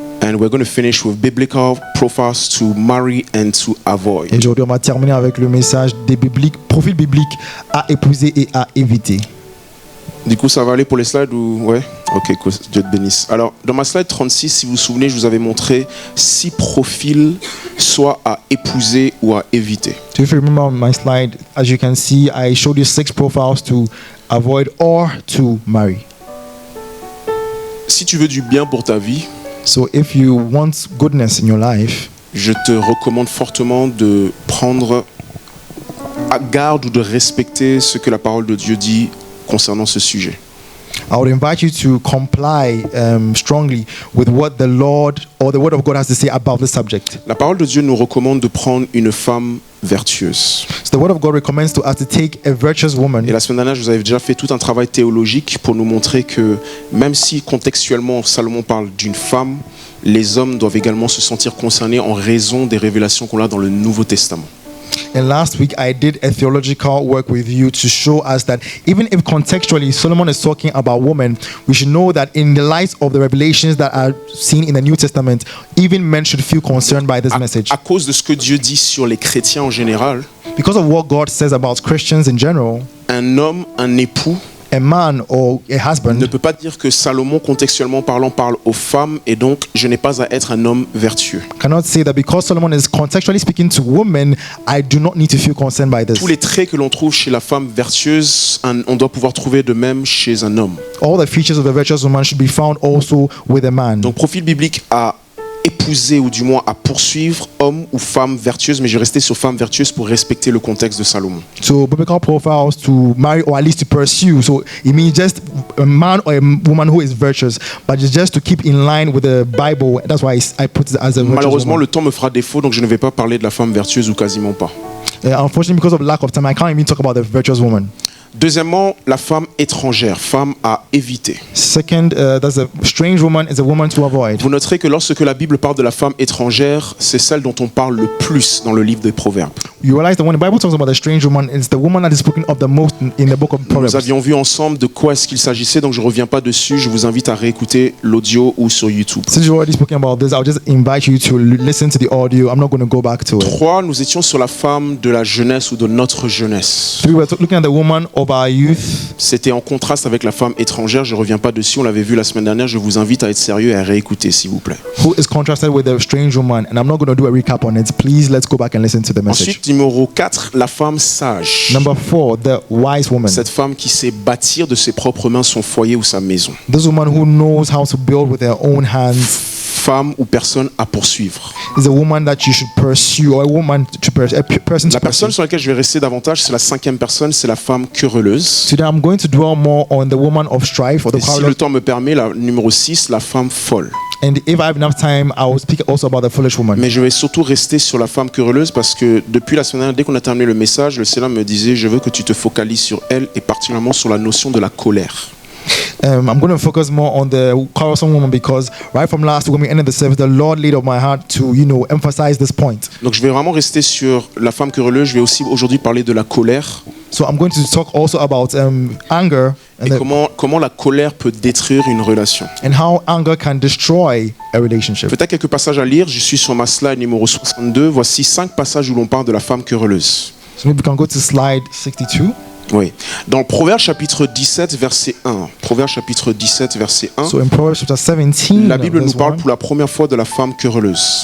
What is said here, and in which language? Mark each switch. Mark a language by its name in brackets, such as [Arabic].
[English] And we're going to finish with biblical profiles to marry and to avoid. [French] Et aujourd'hui, on va terminer avec le message des profils bibliques à épouser et à éviter. Du coup, ça va aller pour les slides ou... Ouais. Ok, cool. Dieu te bénisse. Alors, dans ma slide 36, si vous vous souvenez, je vous avais montré 6 profils, soit à épouser ou à éviter. [English] So if you remember my slide, as you can see, I showed you 6 profiles to avoid or to marry. [French] Si tu veux du bien pour ta vie, [English] So if you want goodness in your life, [French] je te recommande fortement de prendre à garde ou de respecter ce que la parole de Dieu dit concernant ce sujet. [English] I would invite you to comply strongly with what the Lord or the Word of God has to say about this subject. [French] La parole de Dieu nous recommande de prendre une femme vertueuse. [English] So the Word of God recommends to us to take a virtuous woman. [French] Et la semaine dernière, je vous avais déjà fait tout un travail théologique pour nous montrer que même si contextuellement Salomon parle d'une femme, les hommes doivent également se sentir concernés en raison des révélations qu'on a dans le Nouveau Testament. [English] And last week, I did a theological work with you to show us that even if contextually Solomon is talking about women, we should know that in the light of the revelations that are seen in the New Testament, even men should feel concerned by this message. [French] À cause de ce que Dieu dit sur les chrétiens en général, [English] Because of what God says about Christians in general, [French] un homme, un époux, [English] a man or a husband [French] ne peut pas dire que Salomon, contextuellement parlant, parle aux femmes et donc je n'ai pas à être un homme vertueux. [English] cannot say that because Solomon is contextually speaking to women, I do not need to feel concerned by this. [French] Tous les traits que l'on trouve chez la femme vertueuse, on doit pouvoir trouver de même chez un homme. [English] All the features of a virtuous woman should be found also with a man. [French] Donc profil biblique à épouser ou du moins à poursuivre, homme ou femme vertueuse, mais je vais rester sur femme vertueuse pour respecter le contexte de Salomon. [English] So biblical profiles to marry or at least to pursue. So it means just a man or a woman who is virtuous, but it's just to keep in line with the Bible. That's why I put it as a virtuous [French] Malheureusement, [English] woman. [French] le temps me fera défaut, donc je ne vais pas parler de la femme vertueuse ou quasiment pas. [English] Unfortunately, because of lack of time, I can't even talk about the virtuous woman. [French] Deuxièmement, la femme étrangère, femme à éviter. [English] Second, that's a strange woman is a woman to avoid. [French] Vous noterez que lorsque la Bible parle de la femme étrangère, c'est celle dont on parle le plus dans le livre des Proverbes. [English] You realize that when the Bible talks about a strange woman, it's the woman that is spoken of the most in the book of Proverbs. [French] Nous avions vu ensemble de quoi est-ce qu'il s'agissait, donc je ne reviens pas dessus. Je vous invite à réécouter l'audio ou sur YouTube. [English] Since you've already spoken about this, I'll just invite you to listen to the audio. I'm not going to go back to it. [French] 3, nous étions sur la femme de la jeunesse ou de notre jeunesse. [English] So we were looking at the woman of our youth. [French] C'était en contraste avec la femme étrangère. Je ne reviens pas dessus, on l'avait vu la semaine dernière. Je vous invite à être sérieux et à réécouter, s'il vous plaît. [English] Who is contrasted with a strange woman, and I'm not going to do a recap on it. Please, let's go back and listen to the message. [French] Ensuite, numéro 4, la femme sage. [English] Number 4, the wise woman. [French] Cette femme qui sait bâtir de ses propres mains son foyer ou sa maison. [English] This woman who knows how to build with her own hands [French] Femme ou personne à poursuivre. [English] is a woman that you should pursue, or a woman to pursue, person to [French] La personne [English] pursue. [French] sur laquelle je vais rester davantage, c'est la 5e personne, c'est la femme querelleuse. [English] Today, I'm going to dwell more on the woman of strife, or the [French] Et si [English] quarrel. [French] le temps me permet, la numéro 6, la femme folle. [English] And if I have enough time, I will speak also about the foolish woman. [French] Mais je vais surtout rester sur la femme querelleuse parce que depuis la semaine dernière, dès qu'on a terminé le message, le Seigneur me disait, je veux que tu te focalises sur elle et particulièrement sur la notion de la colère. [English] I'm going to focus more on the quarrelsome woman because right from last week when we ended the service, the Lord laid on my heart to, emphasize this point. [French] Donc je vais vraiment rester sur la femme querelleuse. Je vais aussi aujourd'hui parler de la colère [English] So I'm going to talk also about anger [French] et comment la colère peut détruire une relation. [English] and how anger can destroy a relationship. [French] Peut-être quelques passages à lire. Je suis sur ma slide numéro 62. Voici 5 passages où l'on parle de la femme querelleuse. [English] So maybe we can go to slide 62. [French] Oui. Dans le Proverbe chapitre 17 verset 1. Proverbe chapitre 17 verset 1. [English] So in Proverbs chapter 17, [French] La Bible nous [English] verse [French] parle [English] 1, [French] pour la première fois de la femme querelleuse.